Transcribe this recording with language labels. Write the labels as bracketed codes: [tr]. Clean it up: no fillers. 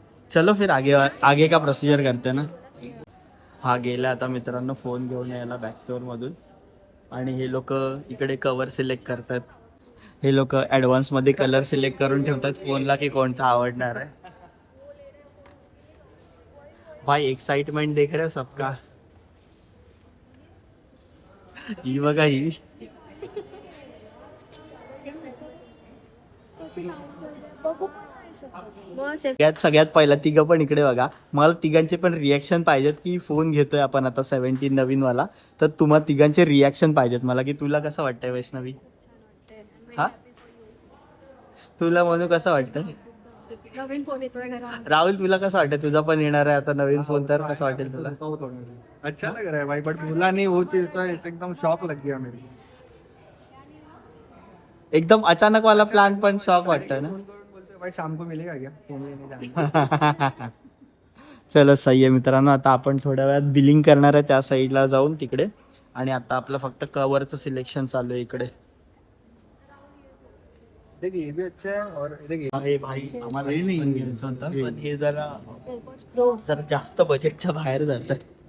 [hi] चलो फिर आगे का प्रोसिजर करते ना. [mr] हा गेला आता मित्रांनो फोन घेऊन यायला बॅक स्टोअर मधून. आणि हे लोक इकडे कवर सिलेक्ट करतात. हे लोक ऍडव्हान्स मध्ये कलर सिलेक्ट करून ठेवतात फोनला की कोणता आवडणार आहे. [hi] भाई एक्साइटमेंट देख रहे हो सबका. [mr] ही बघा ही. सगळ्यात पहिला तिघं पण इकडे बघा. मला तिघांचे पण रिॲक्शन पाहिजेत की फोन घेतोय आपण आता 17 नवीन वाला. तर तुम्हाला तिघांचे रिॲक्शन पाहिजेत मला की तुला कसं वाटतंय वैष्णवी? हा तुला म्हणू कसं वाटतं? नवीन फोन येतोय घरात. राहुल तुला कसं वाटतं? तुझा पण येणार आहे आता नवीन फोन, तर कसं वाटेल तुला? [hi] अच्छा लग रहा है भाई, बट बोला नहीं वो चीज तो एकदम शॉक लग गया मेरे. [mr] एकदम अचानक वाला प्लान पण शॉक वाटतं ना. [hi] बोलते भाई शाम को मिलेगा क्या? फोन लेने जाना. [mr] चलो सही आहे मित्रांनो. आता आपण थोड्या वेळात बिलिंग करणार आहे त्या साईडला जाऊन तिकडे. आणि आता आपलं फक्त कव्हरचं सिलेक्शन चालू आहे इकडे. [hi] देखिए ये भी अच्छा है. और देखिए [mr] हे भाई आम्हाला हे नाही घ्यायचं होतं, पण हे जरा जास्त बजेटच्या बाहेर जात आहे.